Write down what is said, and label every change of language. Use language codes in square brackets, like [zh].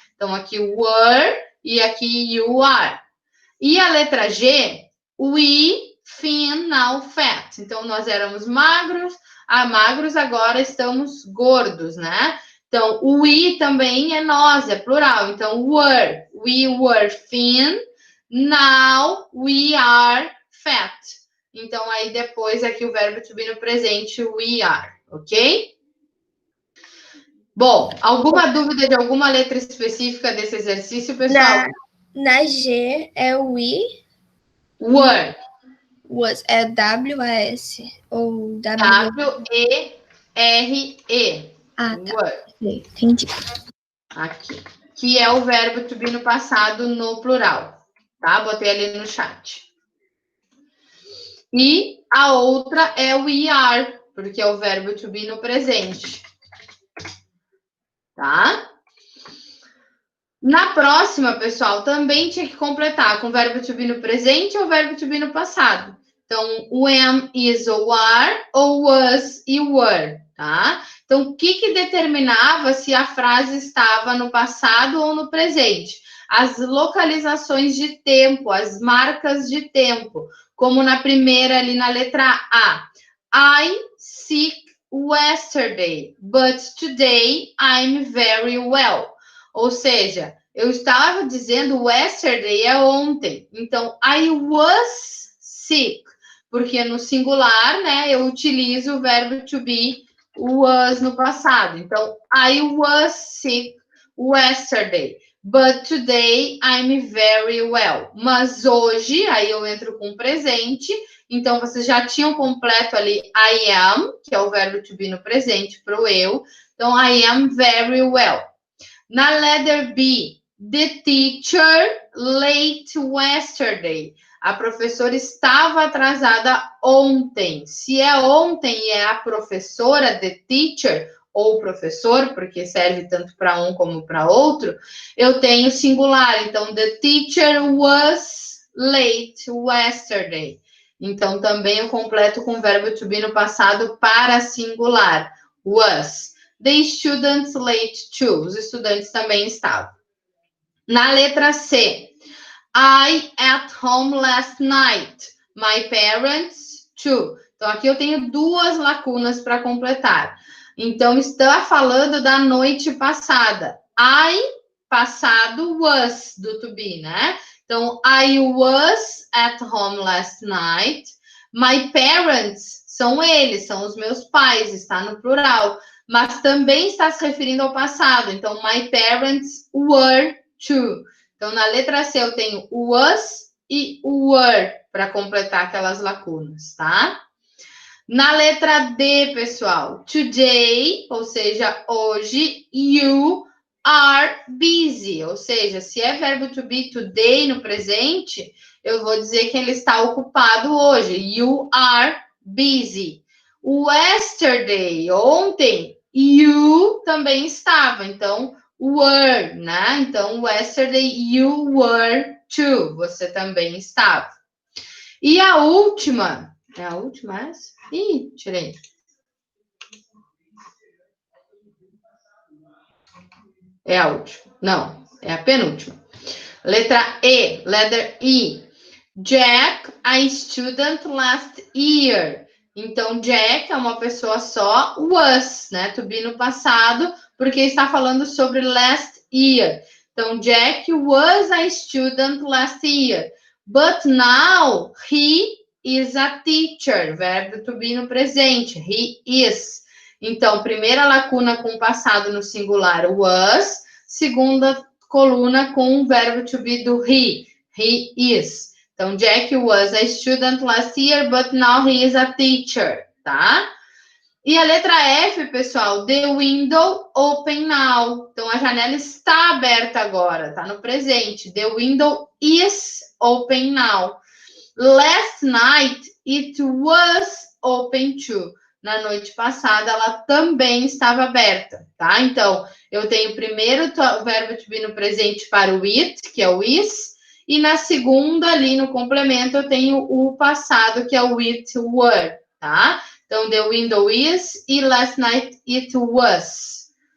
[pt] Então, aqui were e aqui [en] you are. [pt] E a letra G, [en] we, thin, now fat. [pt] Então, nós éramos magros, agora estamos gordos, né? Então, we também é nós, é plural. [en] Então, were, we were thin, now we are fat. [pt] Então, aí depois aqui o verbo to be no presente, we are, ok? Bom, alguma dúvida de alguma letra específica desse exercício, pessoal? Na G é we. [en] Were. [pt] Was. É W-A-S ou [en] W-E-R-E. [pt] Ah, tá. [en] Were. [pt] Entendi. Aqui. Que é o verbo to be no passado no plural. Tá? Botei ali no chat. E a outra é we are, porque é o verbo to be no presente. Tá? Na próxima, pessoal, também tinha que completar com o verbo to be no presente ou verbo to be no passado. Então, o am, is ou are, ou was e were, tá? Então, o que determinava se a frase estava no passado ou no presente? As localizações de tempo, as marcas de tempo, como na primeira ali na letra A. [en] I sick yesterday, but today I'm very well. [pt] Ou seja, eu estava dizendo yesterday é ontem. Então, [en] I was sick. [pt] Porque no singular, né, eu utilizo o verbo to be, was no passado. [en] Então, I was sick yesterday. But today I'm very well. [pt] Mas hoje, aí eu entro com presente. Então, vocês já tinham completo ali [en] I am, [pt] que é o verbo to be no presente, para o eu. [en] Então, I am very well. Na letter B, the teacher late yesterday. [pt] A professora estava atrasada ontem. Se é ontem e é a professora, [en] the teacher, [pt] ou professor, porque serve tanto para um como para outro, eu tenho singular. [en] Então, the teacher was late yesterday. [pt] Então, também eu completo com o verbo to be no passado para singular. Was. [en] The students late too. [pt] Os estudantes também estavam. [en] Na letra C. I at home last night. [pt] My parents too. Então, aqui eu tenho duas lacunas para completar. Então, está falando da noite passada. I, passado, was, do to be, né? [en] Então, I was at home last night. [pt] My parents, são eles, são os meus pais, está no plural. Mas também está se referindo ao passado. [en] Então, my parents were too. [pt] Então, na letra C eu tenho was e were para completar aquelas lacunas, tá? Na letra D, pessoal, today, ou seja, hoje, [en] you are busy. [pt] Ou seja, se é verbo to be today no presente, eu vou dizer que ele está ocupado hoje. [en] You are busy. Yesterday, ontem, you [pt] também estava. Então, were, né? [en] Então, yesterday you were too. [pt] Você também estava. E a última... É a última essa? Ih, tirei. É a última. Não, é a penúltima. Letra E, [en] letter E. Jack, a student last year. [pt] Então, Jack é uma pessoa só, was, né? To be no passado, porque está falando sobre last year. [en] Então, Jack was a student last year. But now, he is a teacher. [pt] Verbo to be no presente. [en] He is. [pt] Então, primeira lacuna com passado no singular, was. Segunda coluna com o verbo to be do he. [en] He is. Então, Jack was a student last year, but now he is a teacher, tá? [pt] E a letra F, pessoal, [en] the window open now. [pt] Então, a janela está aberta agora, tá no presente. [en] The window is open now. Last night, it was open too. [pt] na noite passada, ela também estava aberta, tá? Então, eu tenho primeiro o verbo to be no presente para o it, que é o is, e na segunda, ali no complemento, eu tenho o passado, que é o [en] it were, [pt] tá? [en] Então, the window is e last night it was.